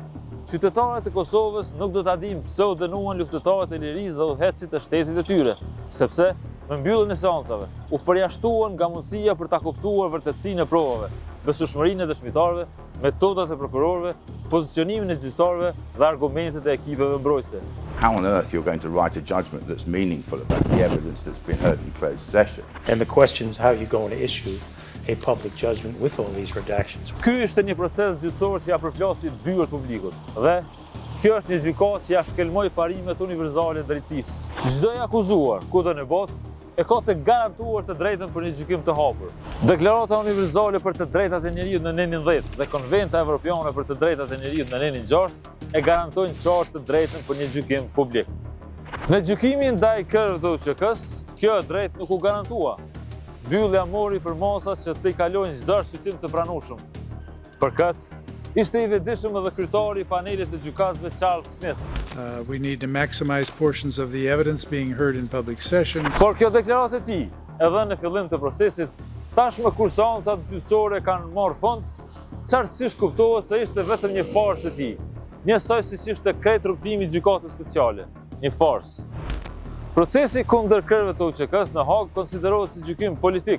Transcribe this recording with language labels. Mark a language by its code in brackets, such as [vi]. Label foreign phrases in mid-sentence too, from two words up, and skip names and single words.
[sq] Qytetarët e Kosovës nuk do ta dinë pse u dënuan luftëtarët e lirisë dhe udhëheqësit e shtetit të tyre, sepse me mbylljen e seancave u përjashtuan nga mundësia për ta kuptuar vërtetësinë e provave, besueshmërinë e dëshmitarëve, metodat e prokurorëve, pozicionimin e gjyqtarëve dhe argumentet e ekipeve mbrojtëse. [en] How on earth you're going to write a judgment that's meaningful about the evidence that's been heard in closed session? And the question is how you're going to issue a public judgment with all these redactions. [sq] Ky është një proces gjyqësor që ja përplasi dyert publikut dhe kjo është një gjykatë që ja shkelmoi parimet universale të drejtësisë. Çdo i akuzuar kudo në botë e ka të garantuar të drejtën për një gjykim të hapur. Deklarata universale për të drejtat e njeriut në nenin 10 dhe Konventa Evropiane për të drejtat e njeriut në nenin 6 e garantojnë qartë të drejtën për një gjykim publik. Në gjykimin ndaj krejve të UÇK-s, kjo drejtë nuk u garantua. Mbyllja mori për masat që të i kalojnë çdo arsyetym të pranueshëm. Për këtë, ishte i vetëdijshëm edhe kryetari i panelit të gjykatësve Charles Smith. [en] We need to maximize portions of the evidence being heard in public session. [sq] Por kjo deklaratë e tij, edhe në fillim të procesit, tashmë kur seancat gjyqësore kanë marrë fund, qartësisht kuptohet se ishte vetëm një farsë e tij, njësoj siç ishte krejt rrugtimi i gjykatës speciale, një farsë. Procesi kundër krejve të UÇK-s në Hagë konsiderohet si gjykim politik.